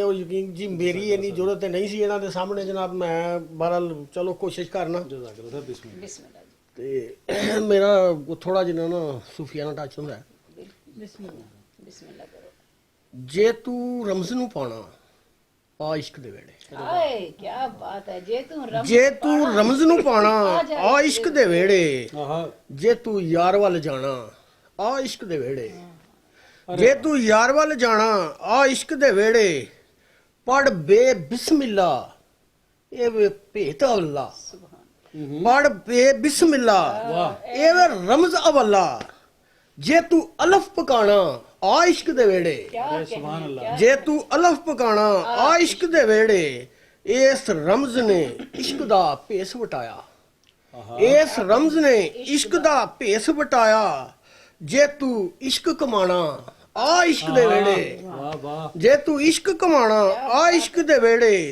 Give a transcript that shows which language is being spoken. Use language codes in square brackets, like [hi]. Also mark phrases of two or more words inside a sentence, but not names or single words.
[pa] ਉਹ ਯਕੀਨ ਜੀ ਮੇਰੀ ਇੰਨੀ ਜ਼ਰੂਰਤ ਨਹੀਂ ਸੀ ਇਹਨਾਂ ਦੇ ਸਾਹਮਣੇ ਜਨਾਬ, ਮੈਂ ਬਹਰਹਾਲ ਚਲੋ ਕੋਸ਼ਿਸ਼ ਕਰਨਾ। [ar] جزاك الله، بسم الله. [hi] बिस्मिल्लाह जी, ਤੇ ਮੇਰਾ ਥੋੜਾ ਜਿਹਾ ਨਾ ਸੂਫੀਆਨਾ ਟੱਚ ਹੁੰਦਾ ਹੈ। बिस्मिल्लाह। बिस्मिल्लाह करो। [pa] ਜੇ ਤੂੰ ਰਮਜ਼ ਨੂੰ ਪਾਣਾ ਆ ਇਸ਼ਕ ਦੇ ਵੇੜੇ, [hi] हाय क्या बात है। [pa] ਜੇ ਤੂੰ ਰਮ ਜੇ ਤੂੰ ਰਮਜ਼ ਨੂੰ ਪਾਣਾ ਆ ਇਸ਼ਕ ਦੇ ਵੇੜੇ, ਆਹਾ, ਜੇ ਤੂੰ ਯਾਰ ਵੱਲ ਜਾਣਾ ਆ ਇਸ਼ਕ ਦੇ ਵੇੜੇ, ਜੇ ਤੂੰ ਯਾਰ ਵੱਲ ਜਾਣਾ ਆ ਇਸ਼ਕ ਦੇ ਵੇੜੇ, ਪੜ ਬੇ ਬਿਸਮਿਲ੍ਲਾ ਇਹ ਵੇ ਭੇਤ ਅੱਲਾ, ਪੜ ਬੇ ਬਿਸਮਿਲ੍ਲਾ ਇਹ ਵੇ ਰਮਜ਼ ਅਵੱਲਾ, ਜੇ ਤੂੰ ਅਲਫ ਪਕਾਣਾ ਆ ਇਸ਼ਕ ਦੇ ਵੇੜੇ, [hi] क्या सुभान कहने अल्लाह। क्या। [pa] ਜੇ ਤੂੰ ਅਲਫ ਪਕਾਣਾ ਆ ਇਸ਼ਕ ਦੇ ਵੇੜੇ, ਇਸ ਰਮਜ਼ ਨੇ ਇਸ਼ਕ ਦਾ ਭੇਸ ਵਟਾਇਆ, ਇਸ ਰਮਜ਼ ਨੇ ਇਸ਼ਕ ਦਾ ਭੇਸ ਵਟਾਇਆ, ਜੇ ਤੂੰ ਇਸ਼ਕ ਕਮਾਣਾ ਆ ਇਸ਼ਕ ਦੇ ਵੇੜੇ, ਵਾਹ ਵਾਹ ਜੇ ਤੂੰ ਇਸ਼ਕ ਕਮਾਣਾ ਆ ਇਸ਼ਕ ਦੇ ਵੇੜੇ,